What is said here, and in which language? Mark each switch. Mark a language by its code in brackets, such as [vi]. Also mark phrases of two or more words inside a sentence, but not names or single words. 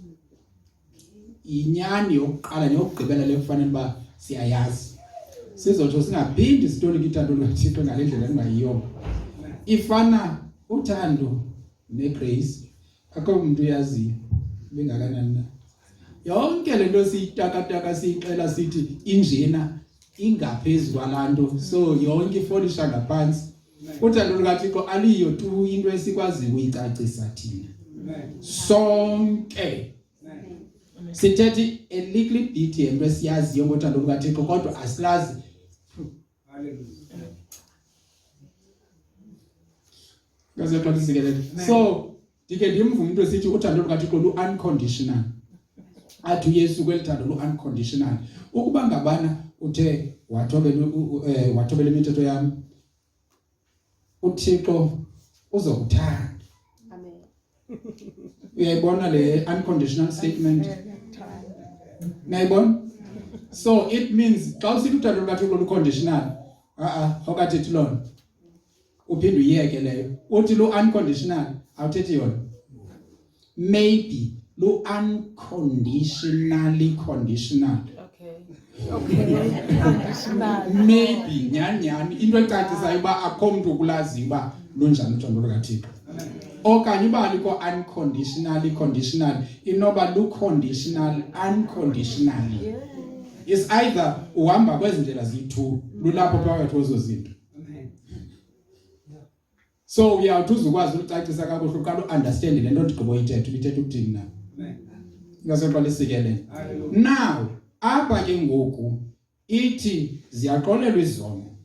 [xh] inyani yokuqala neyokugqibela lekufanele uba siyayazi sizotsho singaphindi sitolika ithando lukaThixo ngale ndlela engayiyo ifana uthando negrace akho umuntu uyaziyo bengakanani na yonke lento siyitakataka siyixela sithi injena ingaphezulu kwalanto so yonke ifolisha ngaphansi uthando lukaThixo aliyo tu into esikwazi ukuyicacisa thina sonke sithethi [en] a little bit [xh] yento esiyaziyo ngothando lukaThixo kodwa asilazi so ndike ndimvume umuntu esithi uthando lukaThixo lu unconditional athi uYesu kwelithando lu unconditional ukuba ngabana uthe wathobela imithetho yami uThixo uzokuthanda Amen. uyayibona le [en] unconditional statement [xh] nayibona [en] so it means [xh] xa usithi uthando lukaThixo lu conditional awukathethi lona uphinde uyeke leyo uthi lu unconditional awuthethi yona maybe lu [en] unconditionally conditional [xh] unconditional maybe nyani into ecacisayo uba akho umuntu ukulaziyo uba lunjani uthando lukaThixo okanye uba alikho [en] unconditionally conditional [xh] inoba lu [en] conditional unconditionally is either [xh] uhamba kwezi ndlela ziyi-2 lulapho phakathi kwezo zinto so uyawuthi uzukwazi ukucacisa kakuhle uqala uunderstand le nto ndigqibo ithetha ukuthini na ngaseqwalisikelele now apha ke ngoku ithi ziyaxolelwa izono